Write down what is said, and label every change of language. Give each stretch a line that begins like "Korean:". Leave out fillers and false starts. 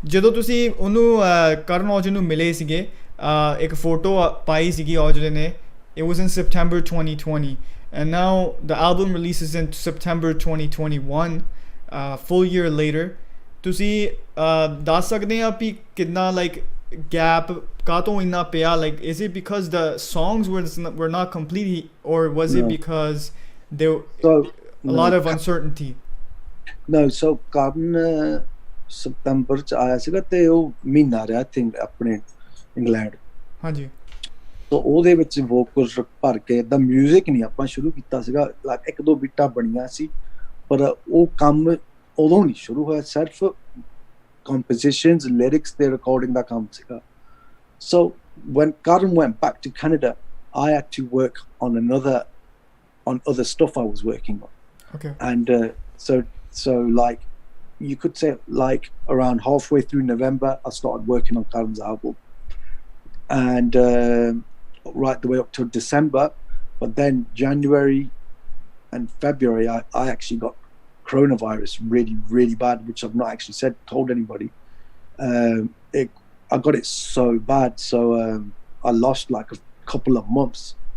Punjabi: ਜਦੋਂ ਤੁਸੀਂ ਉਹਨੂੰ ਕਰਨ ਔਜਲੇ ਨੂੰ ਮਿਲੇ ਸੀਗੇ ਇੱਕ ਫੋਟੋ ਪਾਈ ਸੀਗੀ ਔਜਲੇ ਨੇ
English: it was in September 2020 and now the album releases in September 2021 full year later
Punjabi: ਤੁਸੀਂ ਦੱਸ ਸਕਦੇ ਆ ਵੀ ਕਿੰਨਾ
English: like gap
Punjabi: ਕਾਤੋਂ ਇੰਨਾ ਪਿਆ
English: like is it because the songs were not complete or was it No. because there So a lot of uncertainty no, so
Punjabi: Karan September ਚ ਆਇਆ ਸੀਗਾ ਤੇ ਉਹ ਮਹੀਨਾ ਰਿਹਾ ਥਿੰਕ ਆਪਣੇ ਇੰਗਲੈਂਡ ਹਾਂਜੀ ਤਾਂ ਉਹਦੇ ਵਿੱਚ ਵੋਕਲਸ ਭਰ ਕੇ ਦਾ 뮤직 ਨਹੀਂ ਆਪਾਂ ਸ਼ੁਰੂ ਕੀਤਾ ਸੀਗਾ ਲਾਈਕ ਇੱਕ ਦੋ ਬੀਟਾਂ ਬਣੀਆਂ ਸੀ ਪਰ ਉਹ ਕੰਮ ਉਦੋਂ ਨਹੀਂ ਸ਼ੁਰੂ ਹੋਇਆ ਸਿਰਫ
English: compositions lyrics the recording
Punjabi: ਦਾ ਕੰਮ ਸੀਗਾ
English: so when Karan went back to Canada I had to work on other stuff I was working on okay and so like you could say like around halfway through November I started working on Karan's album and right the way up to December but then January and February I actually got coronavirus really bad which I've not actually told anybody I got it so bad so I lost like a couple of months